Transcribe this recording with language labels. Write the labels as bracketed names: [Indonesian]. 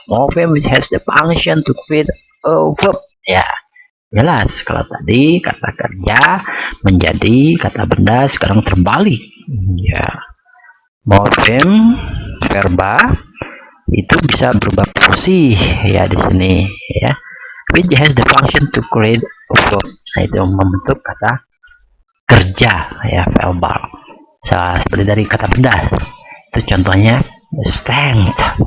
[English] Morpheme which has the function to create a verb ya. [Indonesian] Jelas kalau tadi kata kerja menjadi kata benda, sekarang terbalik ya. Morpheme verba itu bisa berubah fungsi ya di sini ya. [English] Which has the function to create a verb. [Indonesian] Nah, itu membentuk kata kerja ya, verbal. Seperti dari kata benda. Itu contohnya strength.